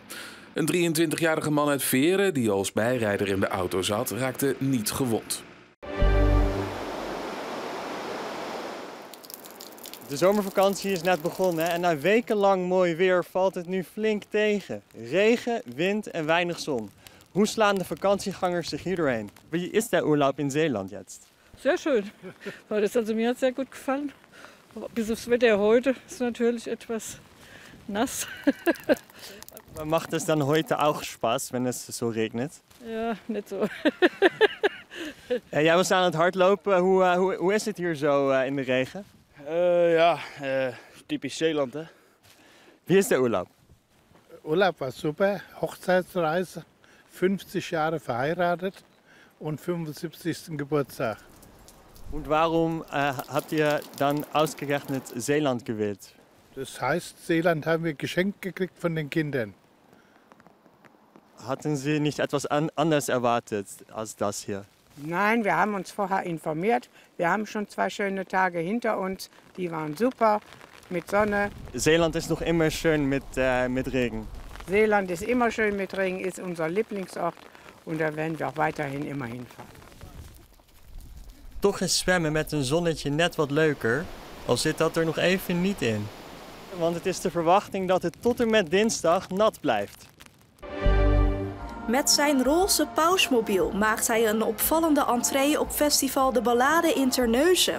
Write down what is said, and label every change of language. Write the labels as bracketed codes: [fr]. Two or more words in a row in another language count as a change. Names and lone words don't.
[nl] Een 23-jarige man uit Veren, die als bijrijder in de auto zat, raakte niet gewond. De zomervakantie is net begonnen en na wekenlang mooi weer valt het nu flink tegen. Regen, wind en weinig zon. Hoe slaan de vakantiegangers zich hier doorheen? [de] Wie is der Urlaub in Zeeland jetzt? Sehr schön. Mir hat sehr gut gefallen. Bis aufs Wetter heute ist natürlich etwas nass. Macht es dann heute auch Spaß, wenn es so regnet? [nl] Ja, net zo. Jij was aan het hardlopen. Hoe is het hier zo in de regen? Typisch Zeeland, hè? [de] Wie is der Urlaub? Urlaub war super, Hochzeitsreise, 50 Jahre verheiratet und 75. Geburtstag. Und warum habt ihr dann ausgerechnet Zeeland gewählt? Das heißt, Zeeland haben wir geschenkt gekriegt von den Kindern. Hatten Sie nicht etwas anders erwartet als das hier? Nein, wir haben uns vorher informiert. Wir haben schon 2 schöne Tage hinter uns. Die waren super, mit Sonne. Zeeland ist noch immer schön mit Regen. Zeeland ist immer schön mit Regen, ist unser Lieblingsort. Und da werden wir auch weiterhin immer hinfahren. [nl] Toch is zwemmen met een zonnetje net wat leuker, al zit dat er nog even niet in. Want het is de verwachting dat het tot en met dinsdag nat blijft. Met zijn roze pausmobiel maakt hij een opvallende entree op festival De Ballade in Terneuzen.